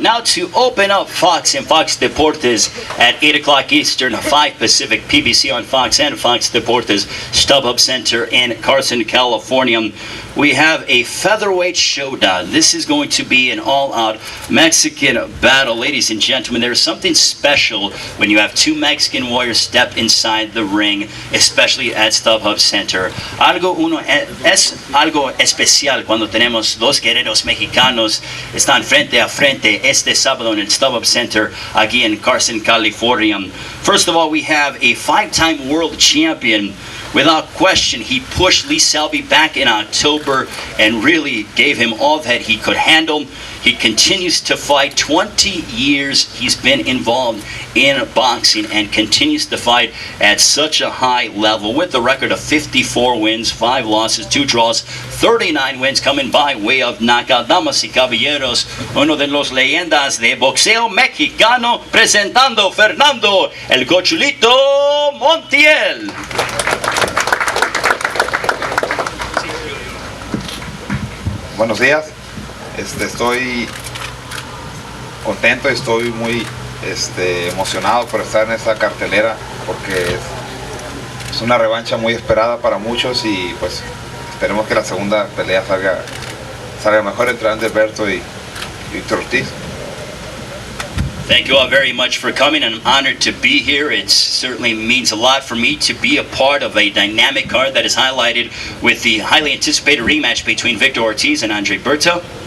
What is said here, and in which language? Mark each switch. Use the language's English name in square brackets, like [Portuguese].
[English] Now to open up Fox and Fox Deportes at 8 o'clock Eastern, 5 Pacific, PBC on Fox and Fox Deportes, StubHub Center in Carson, California. We have a featherweight showdown. This is going to be an all-out Mexican battle. Ladies and gentlemen, there is something special when you have 2 Mexican warriors step inside the ring, especially at StubHub Center. [Spanish] Es algo especial cuando tenemos 2 guerreros mexicanos están frente a frente este sábado en el StubHub Center aquí en Carson, California. [English] First of all, we have a 5-time world champion. Without question, he pushed Lee Selby back in October and really gave him all that he could handle. He continues to fight. 20 years he's been involved in boxing and continues to fight at such a high level with a record of 54 wins, 5 losses, 2 draws, 39 wins coming by way of knockout. [Spanish] Damas y caballeros, uno de los leyendas de boxeo mexicano, presentando Fernando el Cochulito Montiel. Buenos días, estoy contento, estoy muy emocionado por estar en esta cartelera porque es una revancha muy esperada para muchos y pues esperemos que la segunda pelea salga mejor entre Andre Berto y Victor Ortiz. [English] Thank you all very much for coming. I'm honored to be here. It certainly means a lot for me to be a part of a dynamic card that is highlighted with the highly anticipated rematch between Victor Ortiz and Andre Berto.